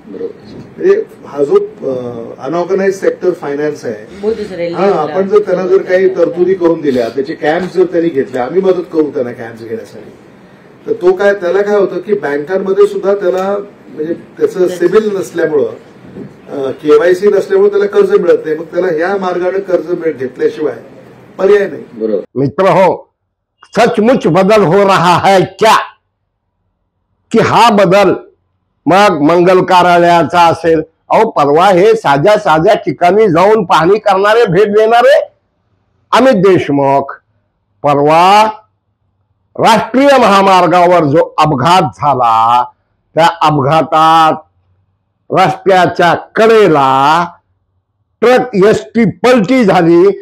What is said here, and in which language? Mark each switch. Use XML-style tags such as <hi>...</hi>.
<mr>म्हणजे हा जो अनऑर्गनाइज सेक्टर फायनान्स आहे, हा आपण जर त्यांना जर काही तरतुदी करून दिल्या, त्याचे कॅम्प्स जर त्यांनी घेतले, आम्ही मदत करू त्यांना कॅम्प्स घेण्यासाठी, तर तो काय त्याला काय होतं की बँकांमध्ये सुद्धा त्याला म्हणजे त्याचं सिबिल नसल्यामुळं, केवायसी नसल्यामुळे त्याला कर्ज मिळत नाही. मग त्याला ह्या मार्गाने कर्ज घेतल्याशिवाय पर्याय नाही. बरोबर मित्र हो,</mr> <hi>सचमुच बदल हो रहा है क्या?</hi> <mr>कि हा बदल मग मंगल कार्यालयाचा असेल, अहो परवा हे साध्या साध्या ठिकाणी जाऊन पाहणी करणारे, भेट देणारे अमित देशमुख परवा राष्ट्रीय महामार्गावर जो अपघात झाला, त्या अपघातात रस्त्याच्या कडेला ट्रक एसटी पलटी झाली.</mr>